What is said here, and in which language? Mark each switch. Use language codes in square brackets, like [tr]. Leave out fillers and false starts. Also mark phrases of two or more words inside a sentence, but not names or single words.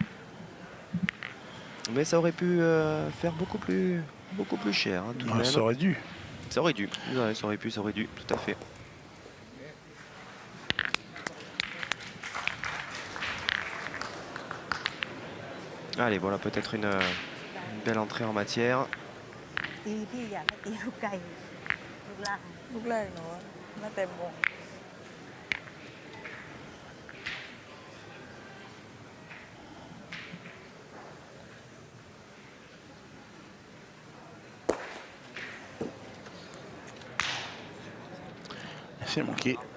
[fr] Mais ça aurait pu faire beaucoup plus cher. Hein, tout de Ah, même. ça aurait dû. Ça aurait dû. Ouais, ça aurait dû, tout à fait. Allez, voilà peut-être une belle entrée en matière. [th] ตีพี่อยากให้ตีลูกไก่ลูกล่าง ลูกแรกหนูไม่เต็มวง [fr] C'est manqué.